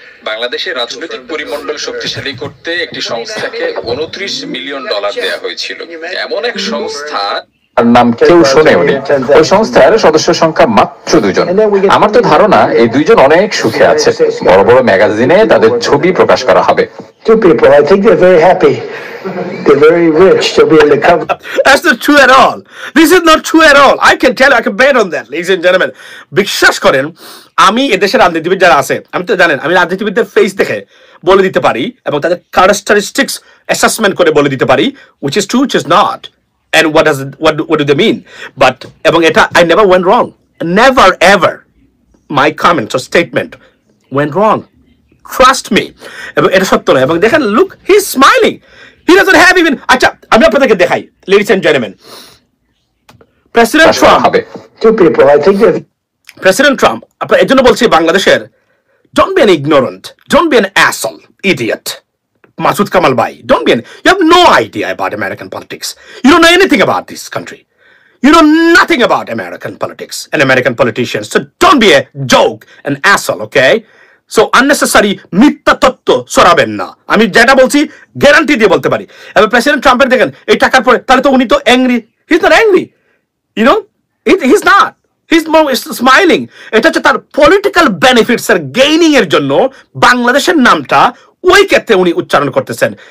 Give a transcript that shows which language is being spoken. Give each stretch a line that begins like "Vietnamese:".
Bangla: বাংলাদেশের রাজনৈতিক পরিমণ্ডল শক্তিশালী করতে একটি সংস্থাকে $29 মিলিয়ন দেওয়া হয়েছিল। এমন এক সংস্থা নাম কেউ শোনেওনি। ওই সংস্থার সদস্য সংখ্যা মাত্র 2 জন। আমার তো ধারণা এই 2 জন অনেক সুখে আছে, বড় বড় ম্যাগাজিনে তাদের ছবি প্রকাশ করা হবে।
English: Two people, I think they're very happy. They're very rich. They'll be able to cover. That's not true at all. This is not true at all. I can tell you, I can bet on that, ladies and gentlemen.
Bangla: বিশ্বাস করেন, আমি এদেশের রাজনীতিবিদ যারা আছে, আমি তো জানেন, আমি রাজনীতিবিদদের ফেস দেখে বলে দিতে পারি এবং তাদের ক্যারেক্টারিস্টিক্স অ্যাসেসমেন্ট করে বলে দিতে পারি
English: which is true, which is not, and what do they mean. But এবং এটা I never went wrong. Never ever my comments or statement went wrong. Trust me.
Bangla: এবং এটা সত্য নয়। এবং দেখেন,
English: look, he's smiling. He doesn't have even.
Bangla: আচ্ছা, আমি আপনাদেরকে দেখাই,
English: ladies and gentlemen. President Trump. Two people, I think they're. President Trump,
Bangla: আপনার এর জন্য বলছি বাংলাদেশের,
English: don't be an ignorant, don't be an asshole, idiot. Masood Kamal Bhai, don't be you have no idea about American politics. You don't know anything about this country. You know nothing about American politics and American politicians. So don't be a joke, an asshole, okay?
Bangla: So unnecessary মিথ্যা তথ্য ছড়াবেন না। আমি যেটা বলছি guarantee দিয়ে বলতে পারি। এবার প্রেসিডেন্ট ট্রাম্পের দেখেন এই টাকার পরে, তাহলে তো উনি তো angry.
English: He is not angry, you know, he is not, he is more smiling.
Bangla: এটা হচ্ছে তার পলিটিক্যাল বেনিফিটস এর গেইনিং এর জন্য বাংলাদেশের নামটা ওই ক্ষেত্রে উনি উচ্চারণ করতেছেন।